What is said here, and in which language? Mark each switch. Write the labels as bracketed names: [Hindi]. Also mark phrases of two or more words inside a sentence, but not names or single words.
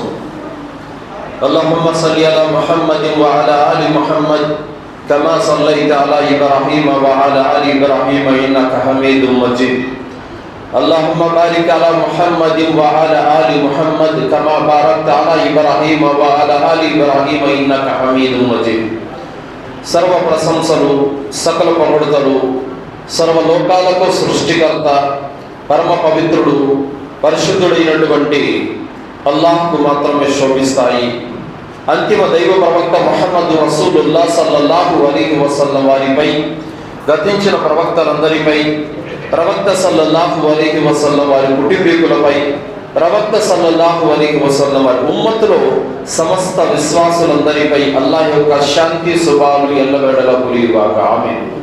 [Arabic] اللهم صل على محمد وعلى آل محمد كما صليت على إبراهيم وعلى آل إبراهيم إنك حميد مجيد. اللهم بارك على محمد وعلى آل محمد كما باركت على إبراهيم وعلى آل إبراهيم إنك حميد مجيد. [Telugu] సర్వ ప్రశంసలు సకల పొగడుతలు సర్వలోకాలకు సృష్టికర్త పరమ పవిత్రుడు పరిశుద్ధుడైనటువంటి అల్లాహ్కు మాత్రమే శోభిస్తాయి। అంతిమ దైవ ప్రవక్త ముహమ్మద్ రసూలుల్లాహ్ [Arabic] صلى الله عليه وسلم [Telugu] వారిపై గతించిన ప్రవక్తలందరిపై ప్రవక్త [Arabic] صلى الله عليه وسلم [Telugu] వారి కుటుంబీకులపై ప్రవక్త [Arabic] صلى الله عليه وسلم [Telugu] వారి ఉమ్మతులో సమస్త విశ్వాసులందరిపై అల్లాహ్ యొక్క శాంతి శుభాలు ఎల్లవేళలా కురియుగాక ఆమీన్।